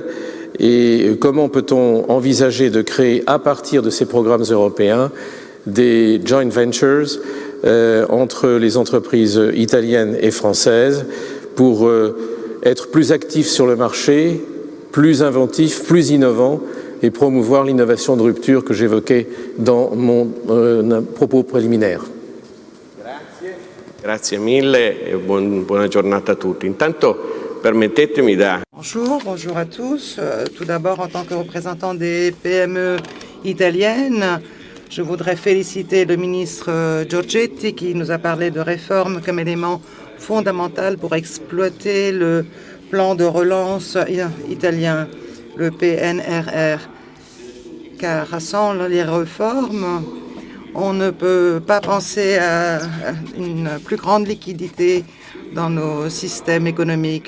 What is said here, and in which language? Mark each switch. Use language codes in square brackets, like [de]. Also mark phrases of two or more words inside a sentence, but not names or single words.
[fr] Et comment peut-on envisager de créer à partir de ces programmes européens des joint ventures entre les entreprises italiennes et françaises pour être plus actifs sur le marché, plus inventifs, plus innovants et promouvoir l'innovation de rupture que j'évoquais dans mon propos préliminaire. [it] Grazie mille e buona giornata a tutti. Intanto permettetemi da... [fr] Bonjour à tous. Tout d'abord, en tant que représentant des PME italiennes, je voudrais féliciter le ministre Giorgetti qui nous a parlé de réforme comme élément fondamental pour exploiter le plan de relance italien, le PNRR, car sans les réformes, on ne peut pas penser à une plus grande liquidité dans nos systèmes économiques.